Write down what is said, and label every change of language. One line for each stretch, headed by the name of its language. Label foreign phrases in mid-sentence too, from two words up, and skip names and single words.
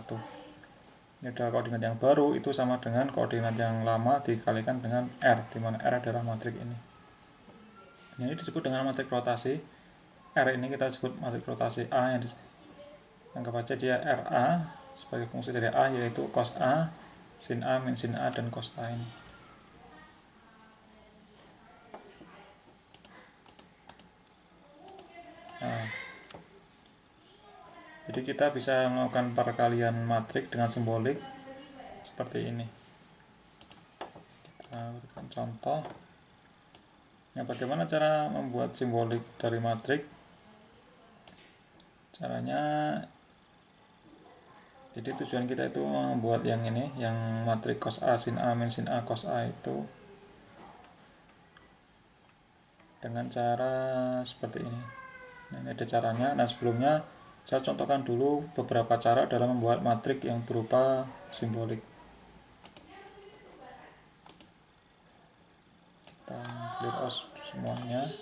Indonesian: Ini adalah koordinat yang baru, itu sama dengan koordinat yang lama dikalikan dengan R, di mana R adalah matrik ini. Ini disebut dengan matrik rotasi. R ini kita sebut matrik rotasi A, yang anggap aja dia RA sebagai fungsi dari A, yaitu cos A, sin A, min sin A, dan cos A ini. Nah, jadi kita bisa melakukan perkalian matrik dengan simbolik seperti ini. Kita berikan contoh. Nah, bagaimana cara membuat simbolik dari matrik? Caranya, jadi tujuan kita itu membuat yang ini, yang matrik cos A, sin A, min sin A, cos A itu dengan cara seperti ini. Nah, ini ada caranya. Nah, sebelumnya saya contohkan dulu beberapa cara dalam membuat matrik yang berupa simbolik. Kita
English: clear out
Indonesian: semuanya.